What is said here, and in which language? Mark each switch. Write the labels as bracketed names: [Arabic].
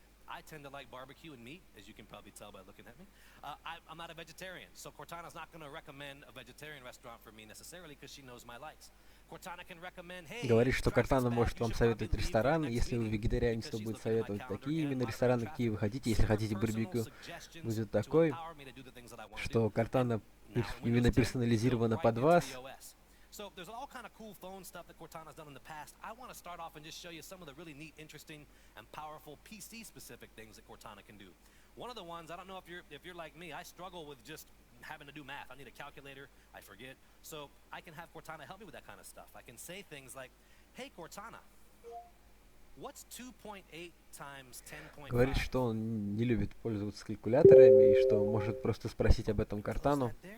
[English] I tend to like barbecue and meat, as you can probably tell by looking at me. I'm not a vegetarian, so Cortana's not going to recommend a vegetarian restaurant for me necessarily because she knows my likes. Cortana can recommend, hey, [Russian] говорит, что Cortana может вам советовать ресторан, если вы вегетарианец, то будет советовать такие именно рестораны, какие вы хотите. Если хотите барбекю, будет такой, что Cortana именно персонализирована под вас. [English] So there's all kind of cool phone stuff that Cortana's done in the past. I want to start off and just show you some of the really neat, interesting, and powerful PC-specific things that Cortana can do. One of the ones, I don't know if you're like me, I struggle with just having to do math. I need a calculator, I forget. So I can have Cortana help me with that kind of stuff. I can say things like, hey Cortana, what's 2.8 times 10.5? [Russian] Говорит, что он не любит пользоваться калькуляторами и что может просто спросить об этом Кортану.